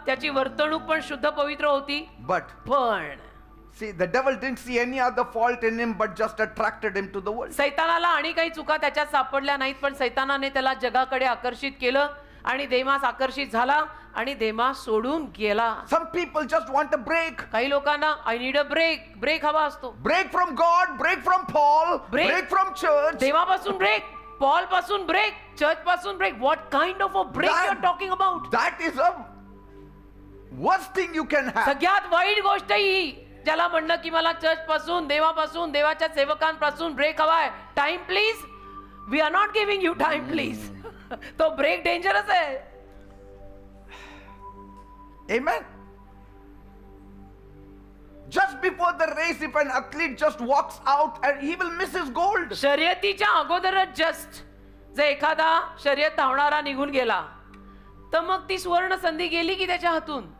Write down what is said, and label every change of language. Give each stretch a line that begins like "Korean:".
Marathi: त्याची वर्तणूक पण शुद्ध पवित्र होती.
English: But
Marathi: पण
English: see, the devil didn't see any other fault in him but just attracted him to the world.
Marathi: सैतानाला आणि काही चुका त्याच्यात सापडल्या नाहीत, पण सैतानाने त्याला जगाकडे आकर्षित केलं आणि देमास आकर्षित झाला आणि देमास सोडून गेला.
English: Some people just want a break.
Marathi: काही लोकांना
English: I need a break,
Marathi: break हवा असतो.
English: Break from God, break from Paul, Break. break from church.
Marathi: देवापासून break, Paul पासून ब्रेक, चर्च पासून break.
English: What kind of a break That- you are talking about? That is a worst thing you can have.
Marathi: सगळ्यात वाईट गोष्ट ही, ज्याला म्हणणं की मला church पासून, देवापासून, देवाच्या सेवकांपासून ब्रेक हवाय.
English: Time please, we are not giving you time please.
Marathi: तो ब्रेक डेंजरस आहे.
English: Amen. Just before the race, if an athlete just walks out and he will miss his gold.
Marathi: शर्यतीच्या अगोदरच जस्ट जर एखादा शर्यत धावणारा निघून गेला तर मग ती सुवर्ण संधी गेली की त्याच्या हातून.